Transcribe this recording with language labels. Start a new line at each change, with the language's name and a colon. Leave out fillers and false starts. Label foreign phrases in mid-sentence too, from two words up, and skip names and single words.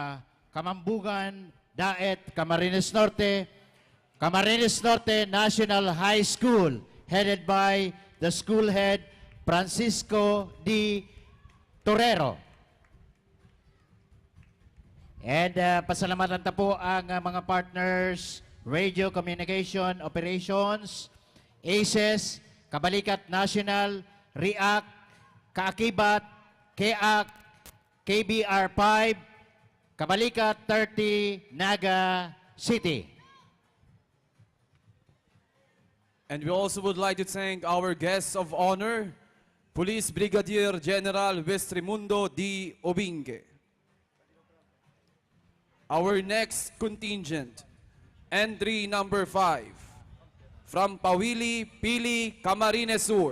English: Kamambugan, Daet, Camarines Norte. Camarines Norte National High School, headed by the school head, Francisco D. Torero.
Bikol: And pasalamatan ta po ang mga partners, Radio Communication Operations, ACES, Kabalikat National, REACT, Kaakibat, KEAC, KBR5, Kabalikat 30, Naga City.
English: And we also would like to thank our guests of honor, Police Brigadier General Westrimundo D. Obingue. Our next contingent, entry number 5, from Pawili, Pili, Camarines Sur.